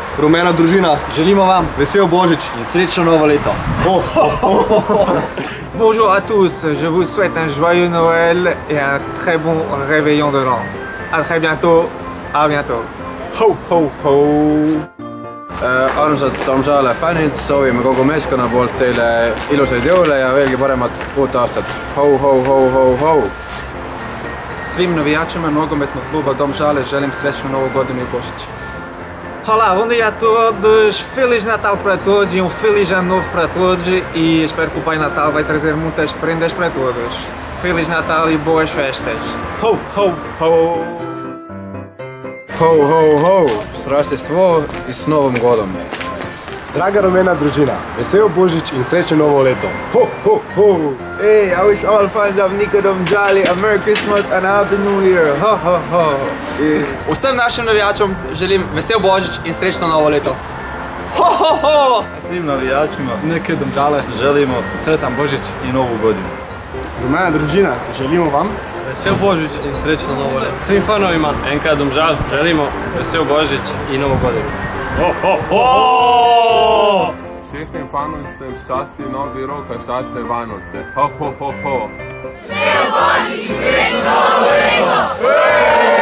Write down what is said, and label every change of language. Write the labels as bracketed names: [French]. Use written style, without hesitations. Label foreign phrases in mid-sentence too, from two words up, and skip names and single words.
[Slovenian] Rumena družina, želimo vam vesel Božič in srečno novo leto. [French] Bonjour à tous, je vous souhaite un joyeux Noël et un très bon réveillon de l'an. À très bientôt, à bientôt. Ho, ho, ho! [Estonian] Armsad Tammsaare fännid, soovime kogu meeskonna poolt teile ilusaid jõule ja veelgi paremat uut aastat. Ho, ho, ho, ho, ho! [Croatian] Svim navijačima nogometnog kluba Domžale želim srećnu novu godinu i Božić. [Portuguese] Olá, bom dia a todos, Feliz Natal para todos e Feliz Ano Novo para todos e espero que o Pai Natal vai trazer muitas prendas para todos. Feliz Natal e boas festas. Ho, ho, ho! Ho, ho, ho! [Russian] С Рождеством и с Новым годом! [Slovenian] Draga rumena družina, vesel Božič in srečno novo leto. Ho, ho, ho! [English] Hey, I wish all fans of Niko Domžale a Merry Christmas and a Happy New Year. Ho, ho, ho! [Slovenian] Vsem našim navijačem želim vesel Božič in srečno novo leto. Ho, ho, ho! [Croatian] Svim navijačima Niko Domžale želimo sretan Božič i novu godinu. [Slovenian] Rumena družina, želimo vam vesel Božič in srečno novo leto. [Croatian] Svim fanovima NK Domžal želimo vesel Božič i novu godinu. Ho, ho, ho! [Czech] Všechnim fanovcem šťastný nový rok a šťastné Vánoce. Ho, ho, ho, ho! [Slovenian] Vesel Božič, srečno novo leto!